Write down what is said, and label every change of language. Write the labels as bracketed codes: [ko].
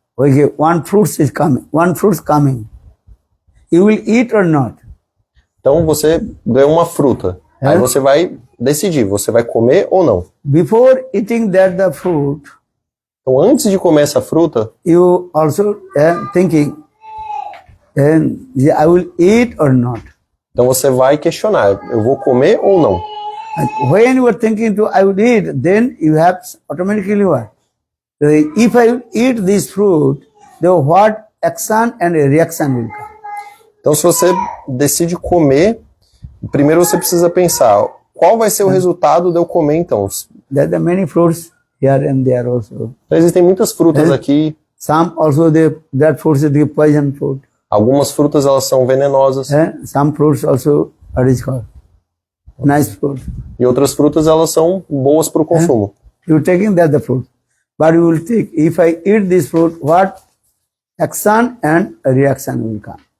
[en] Okay, one fruit is coming. You will eat or not? [pt] Então você ganha uma fruta. Aí você vai decidir, você vai comer ou não. [en] Before eating the fruit, [pt] Então antes de comer essa fruta, [en] you also thinking, I will eat or not. [pt] então você vai questionar, eu vou comer ou não? [en] And when you are thinking to I will eat, then you have automatically what? If I will eat this fruit, then what action and reaction will come? [pt] Então se você decide comer, primeiro você precisa pensar, qual vai ser o resultado de eu comer então? [en] There are many fruits here and there also. [pt] Então existem muitas frutas aqui, [en] Some also that fruits is the poison fruit. [pt] algumas frutas elas são venenosas, [en] Some fruits also what is called nice fruit. [pt] e outras frutas elas são boas para o consumo. [en] You taking the fruit, but you will take. If I eat this fruit, what action and reaction will come?